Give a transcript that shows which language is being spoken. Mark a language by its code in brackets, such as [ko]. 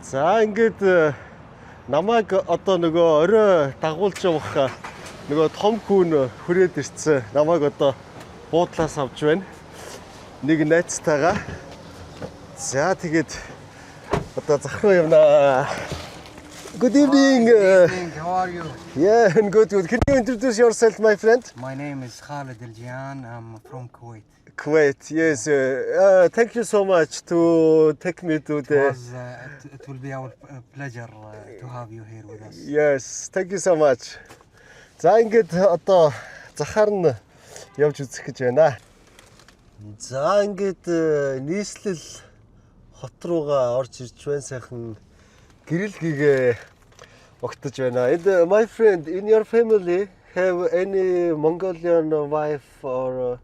[mn] За ингээд намайг одоо нөгөө орой дагуулж явах нөгөө том хүн хүрээд ирсэн. Намайг одоо буудлаас авч байна. Нэг найзтайгаа. За тэгээд одоо зах руу явна. [en] Good evening. How are you? Yeah, I'm good. Can you introduce yourself, my friend? My name is Khalid Al-Jian. I'm from Kuwait. Kuwait, yes. Thank you so much to take me to the... It will be our pleasure to have you here with us. Yes, thank you so much. [mn] За ингээд одоо захаар нь явж үзэх гэж байна. За ингээд нийслэл хот руугаа орж ирж байна сайхан гэрэл гээгээ огтож байна. [en] And my friend, in your family have any Mongolian wife or